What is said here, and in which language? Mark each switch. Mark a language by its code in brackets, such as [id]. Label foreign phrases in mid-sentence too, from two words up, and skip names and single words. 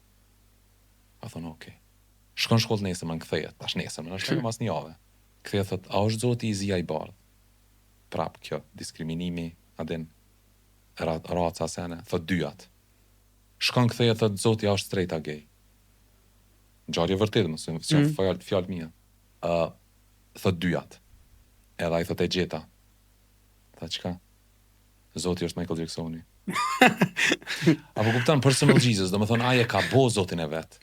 [sq] Ka thon okay. Shkon shkollë nesër, më kthehet, tash nesër, më është mas një javë. Kthehet thot, a është Zoti i zi i bardh. Prap kjo diskriminimi, a din, raca sene, thot 2 jat. Shkon kthehet thot Zoti a është straight a gay. Ngjarje vërtet, mos e fjalë mia. Thot 2 jat. Edhe ai thot e gjeta. Tha çka? Zoti është Michael Jacksoni. Apo kupton personal Jesus, do të thonë ai e ka bo Zotin e vet.